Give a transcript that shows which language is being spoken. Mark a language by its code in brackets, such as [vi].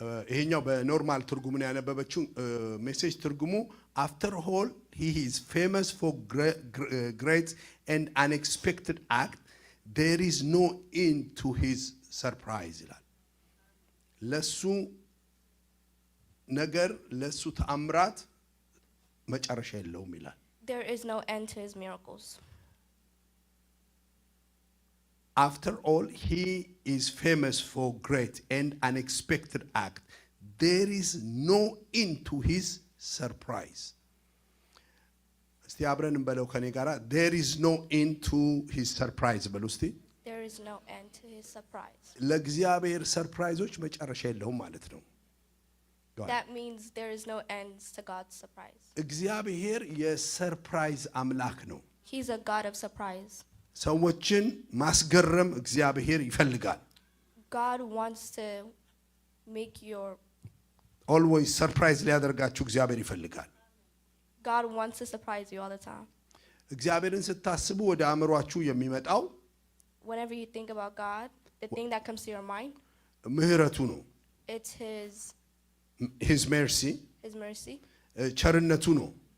[am] ይሄኛው በኖርማል ትርጉሙ ነው ያነበበችው። ሜሴጅ ትርጉሙ [en] after all he is famous for great and unexpected act, there is no end to his surprise [am] ይላል። ለሱ ነገር ለሱ ተአምራት መጨረሻ የለውም ይላል። [en] There is no end to his miracles. After all, he is famous for great and unexpected act. There is no end to his surprise. [am] እስቲ አብረን እንበለው ከኔ ጋራ [en] there is no end to his surprise [am] በሉ እስቲ። [en] There is no end to his surprise. [am] ለእግዚአብሔር ሰርፕራይዞች መጨረሻ የለውም ማለት ነው። [en] That means there is no end to God's surprise. [am] እግዚአብሔር የሰርፕራይዝ አምላክ ነው። [en] He's a God of surprise. [am] ሰዎችን ማስገረም እግዚአብሔር ይፈልጋል። [en] God wants to make your always surprise [am] ሊያደርጋችሁ እግዚአብሔር ይፈልጋል። [en] God wants to surprise you all the time. [am] እግዚአብሔርን ስታስቡ ወደ አእምሮአችሁ የሚመጣው [en] whenever you think about God, the thing that comes to your mind, [am] ምህረቱ ነው። [en] it's his mercy, [am] ቸርነቱ ነው።